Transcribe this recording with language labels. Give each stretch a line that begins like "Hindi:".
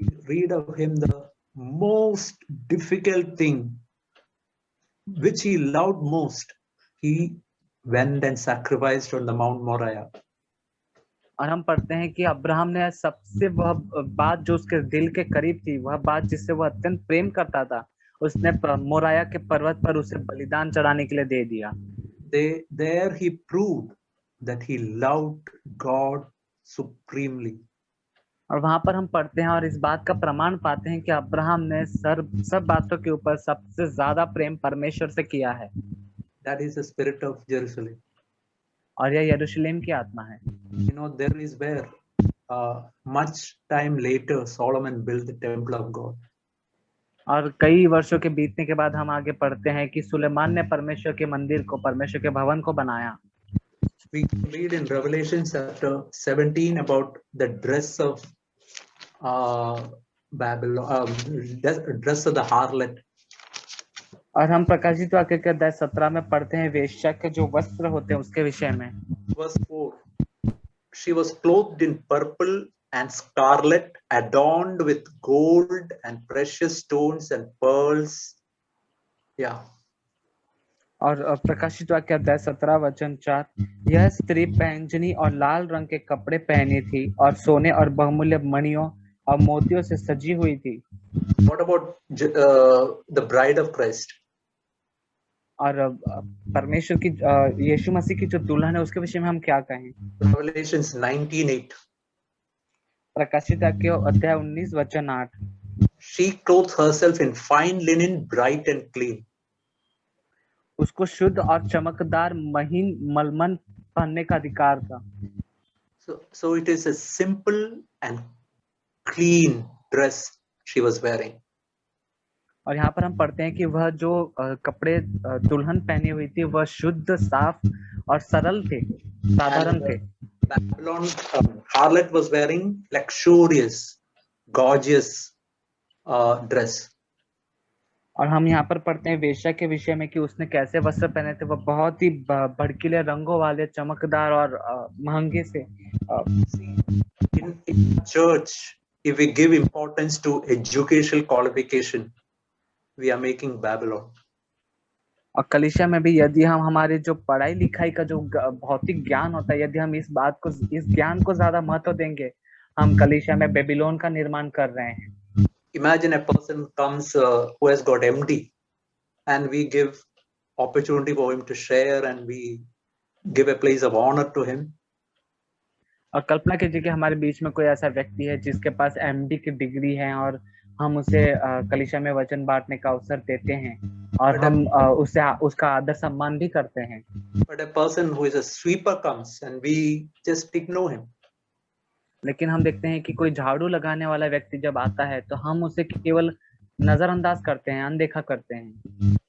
English: Read of him the most difficult thing which he loved most. He went and sacrificed on the Mount Moriah.
Hindi: और हम पढ़ते हैं कि Abraham ने सबसे वह बात जो उसके दिल के करीब थी, वह बात जिससे वह अत्यंत प्रेम करता था, उसने मोराया के पर्वत पर उसे बलिदान चढ़ाने के लिए दे दिया।
English: There he proved that he loved God supremely.
Hindi: और वहां पर हम पढ़ते हैं और इस बात का प्रमाण पाते हैं कि अब्राहम ने सब बातों के ऊपर सबसे ज्यादा प्रेम परमेश्वर से किया है।
English: That is the spirit of Jerusalem.
Hindi: और यह यरूशलेम की आत्मा है।
English: You know, there is where much time later Solomon built the temple of God.
Hindi: और कई वर्षों के बीतने के बाद हम आगे पढ़ते हैं कि सुलेमान ने परमेश्वर के मंदिर को, परमेश्वर के भवन को बनाया।
English: We read in Revelation chapter 17 about the dress of Babylon, dress of the harlot.
Hindi: और हम प्रकाशित वाक्य के अध्याय 17 में पढ़ते हैं वेश्या के जो वस्त्र होते हैं उसके विषय में।
English: Verse 4. She was clothed in purple and scarlet, adorned with gold and precious stones and pearls. Yeah.
Hindi: और प्रकाशित वाक्य अध्याय 17 वचन 4, यह स्त्री पैंजनी और लाल रंग के कपड़े पहनी थी और सोने और बहुमूल्य मणियों और मोतियों से सजी हुई थी।
English: What about the bride of Christ?
Hindi: और परमेश्वर की यीशु मसीह की जो दुल्हन है उसके विषय में हम क्या कहें?
English: Revelations 19:8.
Hindi: प्रकाशित वाक्य अध्याय 19 वचन 8,
English: She clothed herself in fine linen, bright and clean.
Hindi: उसको शुद्ध और चमकदार महीन मलमल पहनने का अधिकार था।
English: So it is a simple and clean dress she was wearing.
Hindi: और यहाँ पर हम पढ़ते हैं कि वह जो कपड़े दुल्हन पहनी हुई थी वह शुद्ध, साफ और सरल थे, साधारण थे।
English: Babylon harlot was wearing luxurious, gorgeous dress.
Hindi: और हम यहाँ पर पढ़ते हैं वेश्या के विषय में कि उसने कैसे वस्त्र पहने थे, वह बहुत ही भड़कीले रंगों वाले, चमकदार और महंगे से।
English: In church, if we give importance to educational qualification, we are making Babylon.
Hindi: और कलीसिया में भी यदि हम हमारे जो पढ़ाई लिखाई का जो भौतिक ज्ञान होता है, यदि हम इस ज्ञान को ज्यादा महत्व देंगे, हम कलीसिया में बेबीलोन का निर्माण कर रहे हैं।
English: Imagine a person comes who has got MD, and we give opportunity for him to share, and we give a place of honor to him.
Hindi: और कल्पना कीजिए कि हमारे बीच में कोई ऐसा व्यक्ति है जिसके पास एमडी की डिग्री है और हम उसे कलीसिया में वचन बांटने का अवसर देते हैं और हम उसे उसका आदर सम्मान भी करते हैं.
English: But a person who is a sweeper comes and we just ignore him.
Hindi: लेकिन हम देखते हैं कि कोई झाड़ू लगाने वाला व्यक्ति जब आता है तो हम उसे केवल नजरअंदाज करते हैं, अनदेखा करते हैं.